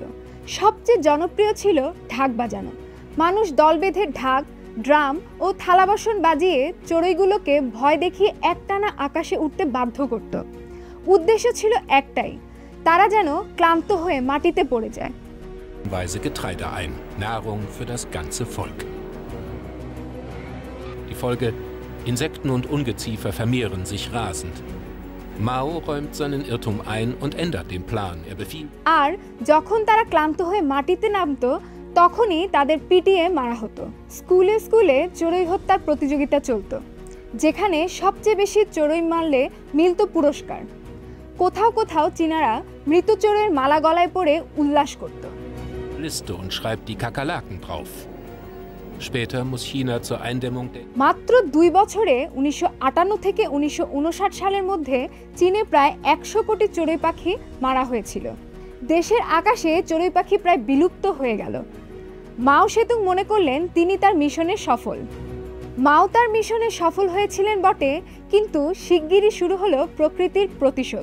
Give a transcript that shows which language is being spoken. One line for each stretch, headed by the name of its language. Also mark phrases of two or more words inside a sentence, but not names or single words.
Bangla: সবচেয়ে জনপ্রিয় ছিল ঢাক বাজানো। মানুষ দল বেঁধে ঢাক, ড্রাম ও থালা বাসন বাজিয়ে চড়ুইগুলোকে ভয় দেখিয়ে একটানা আকাশে উঠতে বাধ্য করত। উদ্দেশ্য ছিল একটাই, তারা যেন ক্লান্ত হয়ে মাটিতে পড়ে যায়।
German: Weise Getreide ein, Nahrung für das ganze Volk. Die Folge: Insekten und Ungeziefer vermehren sich rasend. Mao räumt seinen Irrtum ein und ändert den Plan. Er befiehlt.
Bangla: আর যখন তারা ক্লান্ত হয়ে মাটিতে নামতো তখনই তাদের পিটিয়ে মারা হতো। স্কুলে স্কুলে চড়ুই হত্যার প্রতিযোগিতা চলত, যেখানে সবচেয়ে বেশি চড়ুই মারলে মিলত পুরস্কার। কোথাও কোথাও চীনারা মৃত চড়ুইয়ের মালা গলায় পরে উল্লাস করত।
German: Liste und schreibt die Kakerlaken drauf. Später muss China zur Eindämmung der
Bangla: মাত্র 2 বছরে 1958 থেকে 1959 সালের মধ্যে চীনে প্রায় 100 কোটি চড়ুই পাখি মারা হয়েছিল। দেশের আকাশে চড়ুই পাখি প্রায় বিলুপ্ত হয়ে গেল। মাও সেতুং মনে করলেন তিনি তার মিশনে সফল। মাও তার মিশনে সফল হয়েছিলেন বটে, কিন্তু শিগগিরই শুরু হলো প্রকৃতির প্রতিশোধ।